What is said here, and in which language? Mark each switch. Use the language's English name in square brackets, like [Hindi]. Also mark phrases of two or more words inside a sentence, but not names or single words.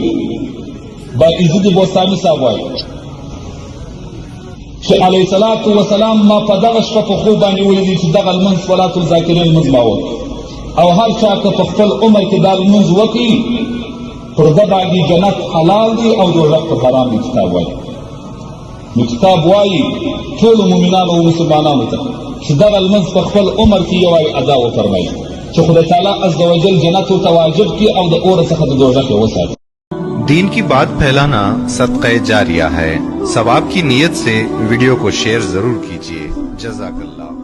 [Pashto] باعزید بوستاني صاحب وایي چې [Arabic] علیه صلات وسلام [Pashto] ما په دغه شپه په خوب باندې ولیدي چې دغه لمونځ [Arabic] صلات الذاکرین [Pashto] لمونځ ما وکړ او هر چا که په خپل عمر کې دا لمونځ وکړي پر ده باندې جنت حلال دی او دوزخ په حرام دی. کتاب وایي نو کتاب وایي ټولو مؤمنانو او مسلمانانو ته چې دغه لمونځ په خپل عمر کې یو وایي ادا وفرمایي چې خدای تعالی [Arabic] عز وجل [Pashto] جنت ورته واجب کړي او د اور څخه د دوزخ یې وساتي. [Urdu] دین کی بات پھیلانا صدقہ جاریہ ہے. ثواب کی نیت سے ویڈیو کو شیئر ضرور کیجیے. जज़ाकल्लाह।